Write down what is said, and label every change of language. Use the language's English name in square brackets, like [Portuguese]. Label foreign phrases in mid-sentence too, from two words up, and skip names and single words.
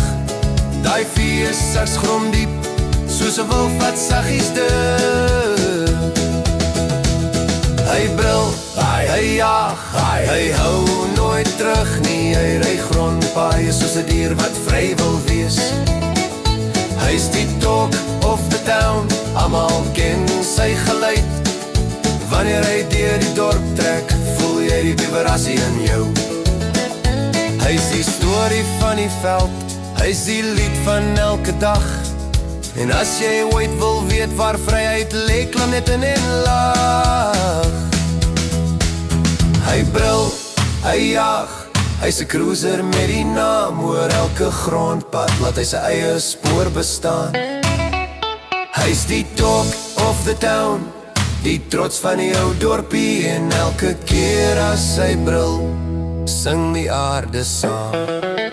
[Afrikaans] Daai feesers grom diep, soos 'n wolf wat saggies duk. Hy brul, hy jaag, hy hou nooit terug nie. Hy ry grondpaaie soos 'n dier wat vry wil wees. Hy is die [English] talk of the town, [Afrikaans] almal ken sy geluid. Wanneer hy deur die dorp trek, voel jy die vibrasie in jou. Hy is die storie van die veld, hy is die lied van elke dag. En as jy ooit wil weet waar vryheid lê, klim net in en lag. Hy brul, hy jaag, hy's 'n cruiser met die naam. Oor elke grondpad laat hy sy eie spoor bestaan. Hy's die [English] talk of the town, [Afrikaans] die trots van die ou dorpie. En elke keer as hy brul, sing die aarde saam.